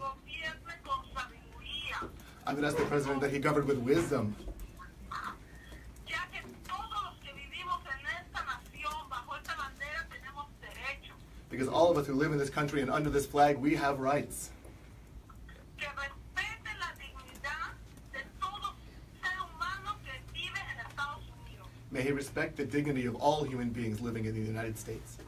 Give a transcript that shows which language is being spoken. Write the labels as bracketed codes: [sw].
[es] gobierne con sabiduría, [en] I'm going to ask the president that he governed with wisdom, [es] ya que todos los que vivimos en esta nación bajo esta bandera tenemos derechos. [en] because all of us who live in this country and under this flag, we have rights. [es] Que respete la dignidad de todo ser humano que vive en Estados Unidos. [en] May he respect the dignity of all human beings living in the United States.